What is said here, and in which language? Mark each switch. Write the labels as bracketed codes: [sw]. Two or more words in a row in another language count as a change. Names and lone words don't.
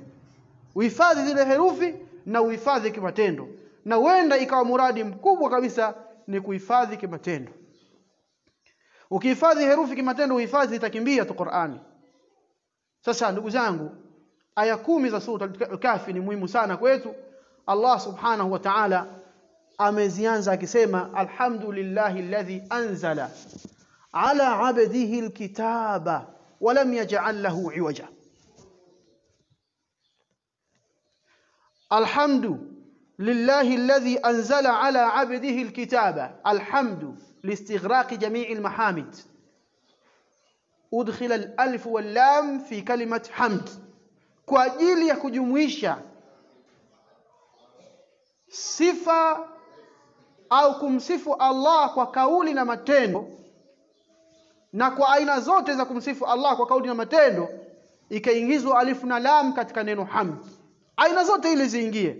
[sw] Uhifadhi zile herufi na uhifadhi kimatendo, na huenda ikawa muradi mkubwa kabisa ni kuhifadhi kimatendo. Ukihifadhi herufi kimatendo, uhifadhi itakimbia tu Qur'ani. Sasa ndugu zangu, aya 10 za sura al-Kahfi ni muhimu sana kwetu. Allah [ar] سبحانه وتعالى [sw] amezianza akisema [ar] الحمد لله الذي أنزل على عبده الكتاب ولم يجعل له عوجا. الحمد لله الذي أنزل على عبده الكتاب. الحمد لاستغراق جميع المحامد، أدخل الألف واللام في كلمة حمد [sw] kwa ajili ya kujumuisha sifa au kumsifu Allah kwa kauli na matendo, na kwa aina zote za kumsifu Allah kwa kauli na matendo ikaingizwa alif na lam katika neno hamd, aina zote ile ziingie.